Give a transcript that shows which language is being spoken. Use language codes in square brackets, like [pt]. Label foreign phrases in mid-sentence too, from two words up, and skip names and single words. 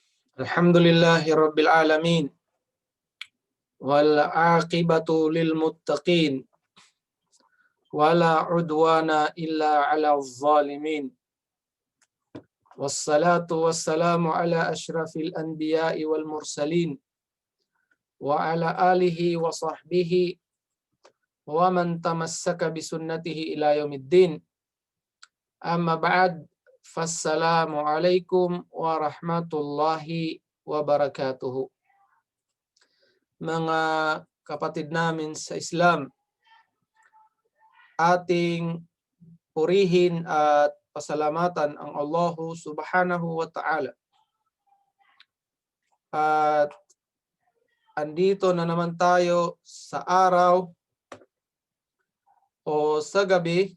[ar] الحمد لله رب العالمين والعاقبة للمتقين ولا عدوان إلا على الظالمين والصلاة والسلام على أشرف الأنبياء والمرسلين وعلى آله وصحبه ومن تمسك بسنته إلى يوم الدين أما بعد فالسلام عليكم ورحمة الله وبركاته. [tl] Mga kapatid namin sa Islam, ating purihin at pasalamatan ang Allah [ar] سبحانه وتعالى. [tl] At andito na naman tayo sa araw o sa gabi